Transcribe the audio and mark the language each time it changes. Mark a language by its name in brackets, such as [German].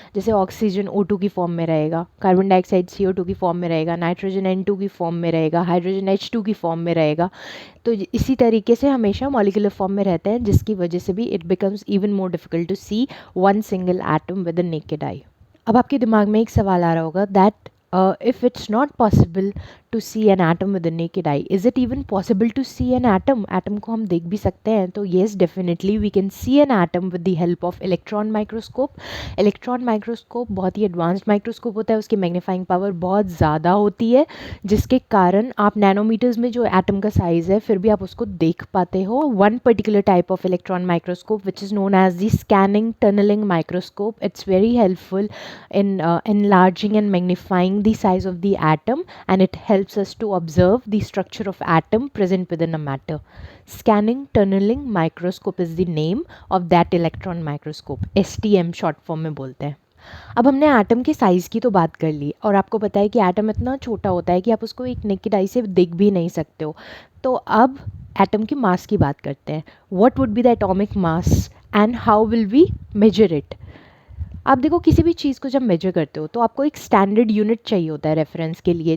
[Hindi] जैसे oxygen O2 की form में रहेगा, कार्बन डाइऑक्साइड CO2 की फॉर्म में रहेगा, नाइट्रोजन N2 की फॉर्म में रहेगा, हाइड्रोजन H2 की फॉर्म में रहेगा। तो इसी तरीके से हमेशा मॉलिक्यूलर फॉर्म में रहते हैं, जिसकी वजह से भी [English] It becomes even more difficult to see one single atom with a naked eye. [Hindi] अब आपके दिमाग में एक सवाल आ रहा होगा [English] That if it's not possible to see an atom with the naked eye, is it even possible to see an atom? [Hindi] Atom को हम देख भी सकते हैं। [English] तो yes, definitely we can see an atom with the help of electron microscope. [Hindi] electron microscope बहुत ही advanced microscope होता है, उसकी मैग्नीफाइंग पावर बहुत ज़्यादा होती है, जिसके कारण आप नैनोमीटर्स में जो एटम का साइज़ है फिर भी आप उसको देख पाते हो। [English] One particular type of electron microscope which is known as the scanning tunneling microscope, it's very helpful in enlarging and magnifying the size of the atom, and it helps us to observe the structure of atom present within a matter. Scanning tunneling microscope is the name of that electron microscope, STM short form [Hindi] में बोलते हैं। अब हमने atom के size की तो बात कर ली, और आपको पता है कि एटम इतना छोटा होता है कि आप उसको एक नेकेड आई से देख भी नहीं सकते हो। तो अब एटम की मास की बात करते हैं। [English] What would be the atomic mass and how will we measure it? [Hindi] आप देखो, किसी भी चीज़ को जब मेजर करते हो तो आपको एक स्टैंडर्ड यूनिट चाहिए होता है रेफरेंस के लिए।